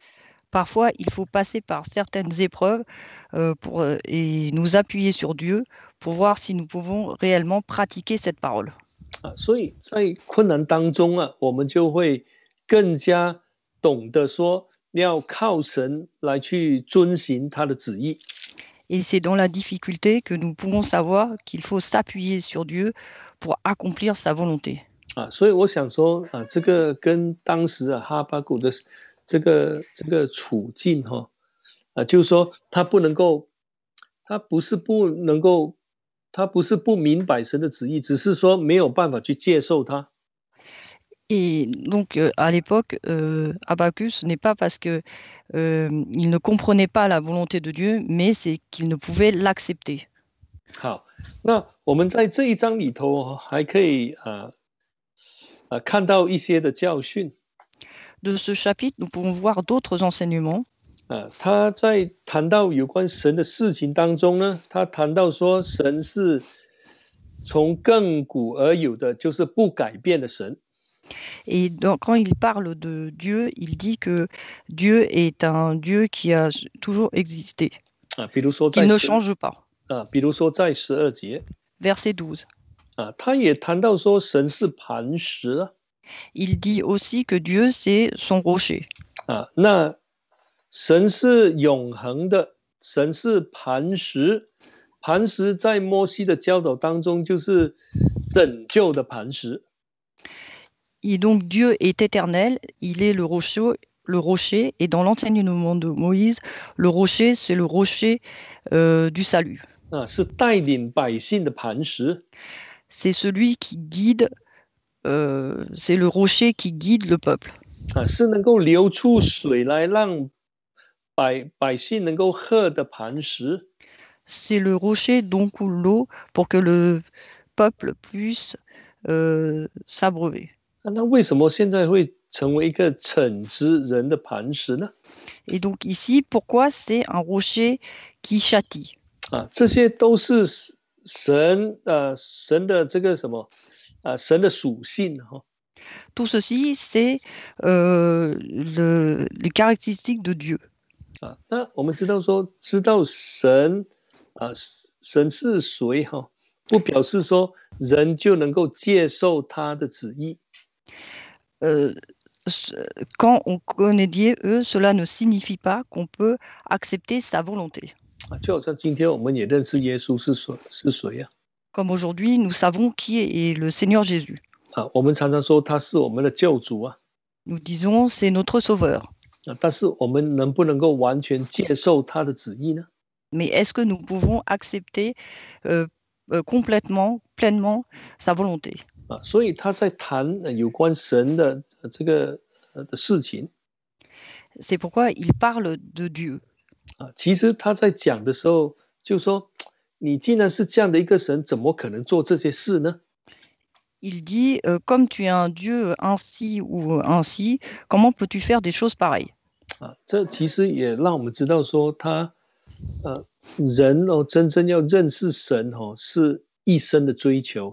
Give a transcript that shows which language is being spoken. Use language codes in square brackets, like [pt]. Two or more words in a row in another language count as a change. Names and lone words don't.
[fr] Parfois, il faut passer par certaines épreuves et nous appuyer sur Dieu pour voir si nous pouvons réellement pratiquer cette parole. [zh] 所以在困难当中我们就会更加懂得说要靠神来去遵行他的旨意。 [fr] Et c'est dans la difficulté que nous pouvons savoir qu'il faut s'appuyer sur Dieu pour accomplir sa volonté. [zh] 所以我想说这个跟当时哈巴谷的这个处境就是说他不能够，他不是不能够，他不是不明白神的旨意，只是说没有办法去接受它。 [fr] Et donc, à l'époque, Habakkuk, ce n'est pas parce que il ne comprenait pas la volonté de Dieu, mais c'est qu'il ne pouvait l'accepter. [zh] 好，那我们在这一章里头还可以看到一些的教训。 [fr] De ce chapitre, nous pouvons voir d'autres enseignements. [zh] 他在谈到有关神的事情当中呢，他谈到说神是从亘古而有的，就是不改变的神。 [fr] Et quand il parle de Dieu, il dit que Dieu est un Dieu qui a toujours existé, [zh] 比如说 [fr] qu'il ne change pas. [zh] 比如说在12节 [fr] Verset 12. [zh] 他也谈到说神是磐石 [fr] Il dit aussi que Dieu, c'est son rocher. [zh] 那神是永恒的，神是磐石， 磐石在摩西的教导当中就是拯救的磐石。 [fr] Et donc Dieu est éternel, il est le rocher, et dans l'enseignement de Moïse, le rocher, c'est le rocher du salut. [zh] 是带领百姓的磐石。 [fr] C'est celui qui guide, c'est le rocher qui guide le peuple. [zh] 是能够流出水来让百姓能够喝的磐石。 [fr] C'est le rocher dont coule l'eau pour que le peuple puisse s'abreuver. [zh] 那为什么现在会成为一个惩治人的磐石呢？ [fr] Et donc ici, pourquoi c'est un rocher qui châtie? [zh] 这些都是神的这个什么神的属性哈。 [fr] Tout ceci, c'est les caractéristiques de Dieu. [zh] 那我们知道神神是谁哈，不表示说人就能够接受他的旨意。 [fr] Quand on connaît Dieu, cela ne signifie pas qu'on peut accepter sa volonté. [zh] 就好像今天我们也认识耶稣是谁啊？ [fr] Comme aujourd'hui, nous savons qui est le Seigneur Jésus. [zh] 我们常常说他是我们的救主啊。 [fr] Nous disons c'est notre Sauveur. [zh] 但是我们能不能够完全接受他的旨意呢？ [fr] Mais est-ce que nous pouvons accepter complètement, pleinement sa volonté? [zh] 所以他在谈有关神的这个的事情。 [fr] C'est pourquoi il parle de Dieu. [zh] 其实他在讲的时候就说，你既然是这样的一个神，怎么可能做这些事呢？ [fr] Il dit, comme tu es un Dieu ainsi ou ainsi, comment peux-tu faire des choses pareilles? [zh] 这其实也让我们知道说他，人真正要认识神是一生的追求。